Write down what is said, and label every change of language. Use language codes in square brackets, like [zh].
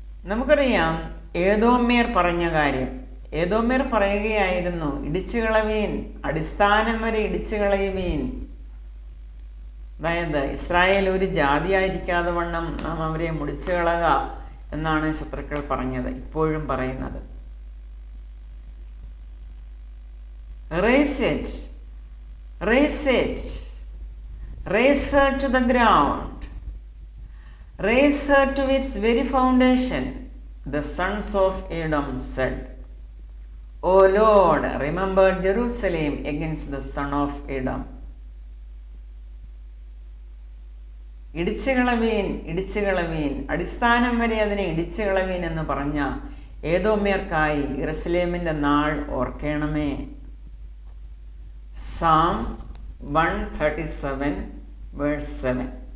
[ml] നമുക്കറിയാം ഏദോമ്യർ പറഞ്ഞ കാര്യം. ഏദോമ്യർ പറയുകയായിരുന്നു, ഇടിച്ചു കളവീൻ, അടിസ്ഥാനം വരെ ഇടിച്ചു കളയുവീൻ. അതായത് ഇസ്രായേൽ ഒരു ജാതിയായിരിക്കാതെ വണ്ണം നാം അവരെ മുടിച്ചു കളക എന്നാണ് ശത്രുക്കൾ പറഞ്ഞത്, ഇപ്പോഴും പറയുന്നത്. [en] Raise it, raise it, raise her to the ground, raise her to its very foundation, the sons of Edom said. O Lord, remember Jerusalem against the son of Edom. [ml] ഇടിച്ചു കളവീൻ, ഇടിച്ചു കളവീൻ, അടിസ്ഥാനം വരെ അതിനെ ഇടിച്ചു കളവീൻ എന്ന് പറഞ്ഞ ഏദോമ്യർക്കായി യെരൂശലേമിൻ്റെ നാൾ ഓർക്കണമേ. [en] Psalm 137 verse 7.